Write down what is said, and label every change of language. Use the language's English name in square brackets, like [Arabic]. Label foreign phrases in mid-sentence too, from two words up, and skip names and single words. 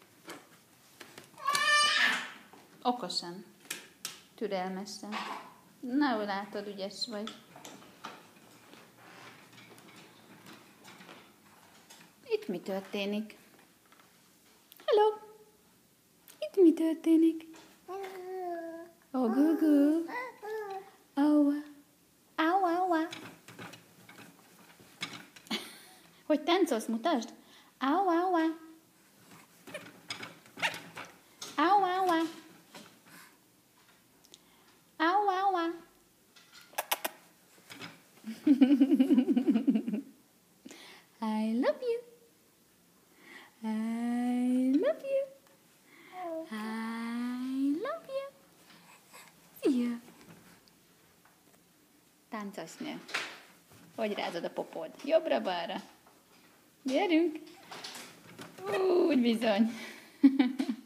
[Hungarian] Okosan. Türelmesen. Na, látod, ügyes vagy. Itt mi történik? Hello! Itt mi történik? Oh, gugu. Oh, au, au, au. Hogy táncolsz, mutasd? Au, au, au. Au, au, au. Au, au, au. [English] I love you. I love you. I love you. [Hungarian] Szia. Táncosnő. Hogy rázod a popód? Jobbra-balra. Gyerünk. Úgy bizony.